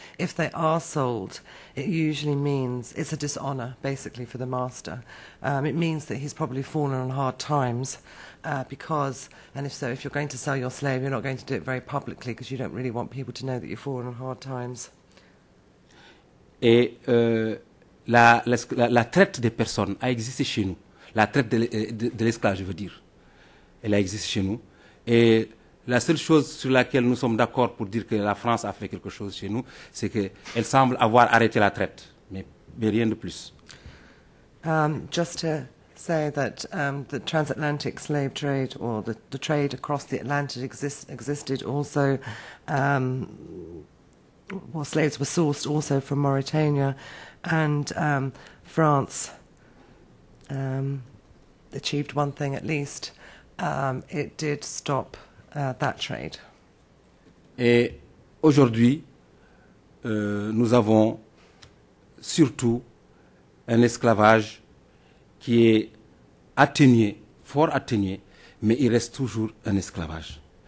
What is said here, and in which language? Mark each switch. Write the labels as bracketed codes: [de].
[en] If they are sold, it usually means it's a dishonor, basically, for the master. It means that he's probably fallen on hard times because, and if so, if you're going to sell your slave, you're not going to do it very publicly because you don't really want people to know that you've fallen on hard times. [fr] Et la traite des personnes a existé chez nous. La traite de l'esclave, je veux dire. Elle a existé chez nous. Et la seule chose sur laquelle nous sommes d'accord pour dire que la France a fait quelque chose chez nous, c'est qu'elle semble avoir arrêté la traite. Mais rien de plus. [en] Just to say that the transatlantic slave trade, or the trade across the Atlantic existed also. Well, slaves were sourced also from Mauritania, and France achieved one thing at least. It did stop that trade. [fr] Et aujourd'hui, nous avons surtout un esclavage qui est atténué, fort atténué, mais il reste toujours un esclavage.